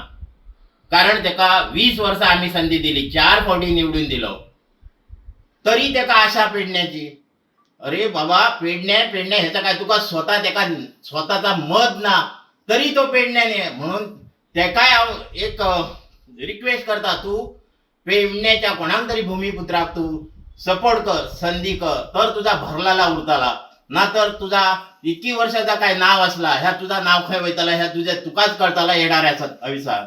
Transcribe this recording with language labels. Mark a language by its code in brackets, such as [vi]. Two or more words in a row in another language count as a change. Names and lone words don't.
[kok] कारण तेका 20 वर्सां आम्ही संधी दिली, 4 फावटी निवडून दिलो, तरी तेका आशा पेडण्याची. अरे बाबा पेडण्या ह्याचा काय तुका स्वता तेका स्वताचा मत ना तरी तो पेडण्याने. म्हणून तेकाय हांव एक रिक्वेस्ट करता, तू पेडण्याच्या कोणाक तरी भूमिपुत्राक तू सपोर्ट कर, संधी कर, तर तुझा भरलाला उरताला. ना तर तुझा इतकी वर्षाचा काय नाव असला ह्या तुझा नाव खंय वयतला ह्या तुझ्या तुकाच कळताला येणाऱ्या आयुष्यात.